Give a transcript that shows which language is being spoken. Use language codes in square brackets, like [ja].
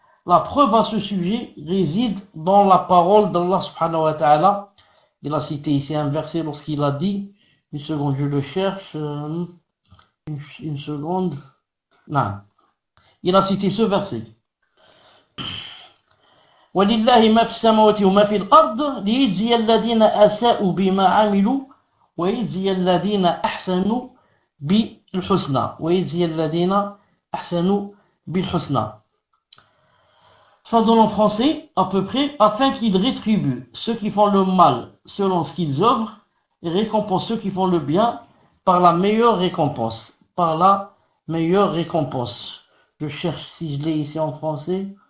[fr] La preuve à ce sujet réside dans la parole d'Allah subhanahu wa ta'ala. Il a cité ici un verset lorsqu'il a dit, une seconde, je le cherche, une seconde, non. Il a cité ce verset. [ar] ولله ما في السماوات وما في الأرض ليجزي الذين أساءوا بما عملوا ويجزي الذين أحسنوا بالحسنى ويجزي الذين أحسنوا بالحسنى. [fr] Ça donne en français à peu près afin qu'ils rétribuent ceux qui font le mal selon ce qu'ils œuvrent et récompensent ceux qui font le bien par la meilleure récompense. Par la meilleure récompense. Je cherche si je l'ai ici en français.